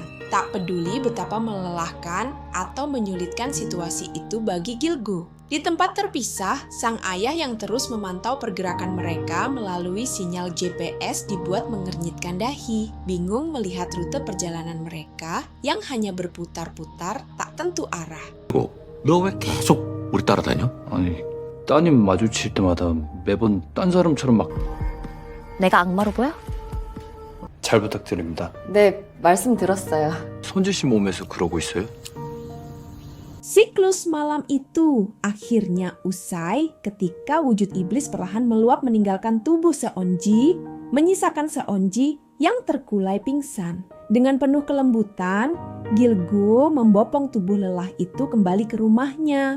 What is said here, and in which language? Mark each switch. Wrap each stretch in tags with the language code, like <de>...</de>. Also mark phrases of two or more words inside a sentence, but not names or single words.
<id>Tak peduli betapa melelahkan atau menyulitkan situasi itu bagi Gilgu. Di tempat terpisah, sang ayah yang terus memantau pergerakan mereka melalui sinyal GPS dibuat mengernyitkan dahi. Bingung melihat rute perjalanan mereka yang hanya berputar-putar tak tentu arah.</id> <ko>너 왜 계속 우리 따라다녀? 아니, 따님 마주칠 때마다 매번 딴 사람처럼 막... 내가 악마로 보여? 잘 부탁드립니다. 네, 말씀 들었어요. 손지 씨 몸에서 그러고 있어요?</ko> <id>Siklus malam itu akhirnya usai ketika wujud iblis perlahan meluap meninggalkan tubuh Seonji, menyisakan Seonji yang terkulai pingsan. Dengan penuh kelembutan, Gilgu membopong tubuh lelah itu kembali ke rumahnya.</id>